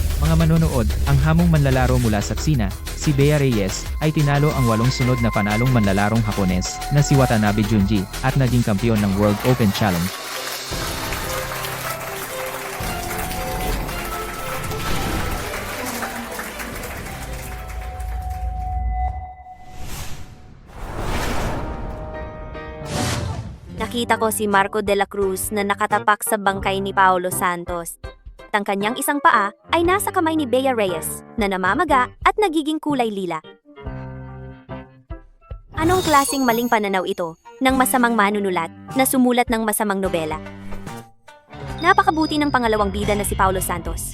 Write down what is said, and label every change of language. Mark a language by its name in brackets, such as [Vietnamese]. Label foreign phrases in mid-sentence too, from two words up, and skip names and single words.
[Filipino] Mga manonood, ang hamong manlalaro mula sa China, si Bea Reyes, ay tinalo ang 8 sunod na panalong manlalarong Hapones na si Watanabe Junji at naging kampiyon ng World Open Challenge. Nakita ko si Marco de la Cruz na nakatapak sa bangkay ni Paulo Santos. Ang kanyang isang paa ay nasa kamay ni Bea Reyes na namamaga at nagiging kulay lila. Anong klaseng maling pananaw ito ng masamang manunulat na sumulat ng masamang nobela? Napakabuti ng pangalawang bida na si Paulo Santos.